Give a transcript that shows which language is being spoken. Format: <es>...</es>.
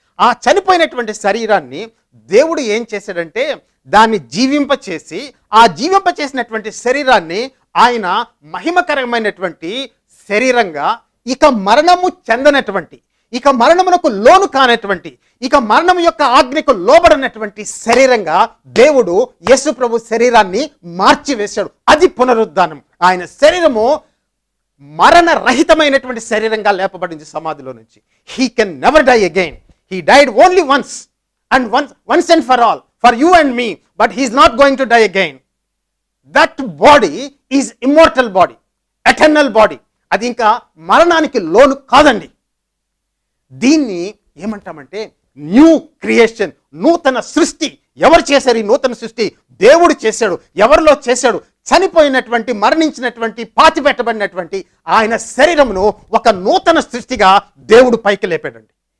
<te>ఆ చనిపోయినటువంటి శరీరాన్ని దేవుడు ఏం చేశాడంటే దాన్ని జీవింపచేసి, ఆ జీవింపచేసినటువంటి శరీరాన్ని ఆయన మహిమకరమైనటువంటి శరీరంగా, ఇక మరణము చెందనటువంటి, ఇక మరణమునకు లోను కానటువంటి, ఇక మరణం యొక్క ఆజ్ఞకు లోబడినటువంటి శరీరంగా దేవుడు యేసు ప్రభు శరీరాన్ని మార్చివేశాడు. అది పునరుద్ధానం. ఆయన శరీరము మరణరహితమైనటువంటి శరీరంగా లేపబడింది సమాధిలో నుంచి.</te> <en>He can never die again. He died only once and once and for all, for you and me, but he is not going to die again. That body is immortal body, eternal body.</en> <te>అది ఇంకా మరణానికి లోను కాదండి. దీన్ని ఏమంటామంటే new creation, నూతన సృష్టి. ఎవరు చేశారు ఈ నూతన సృష్టి? దేవుడు చేశాడు. ఎవరిలో చేశాడు? చనిపోయినటువంటి, మరణించినటువంటి, పాతిపెట్టబడినటువంటి ఆయన శరీరమును ఒక నూతన సృష్టిగా దేవుడు పైకి లేపాడండి.</te>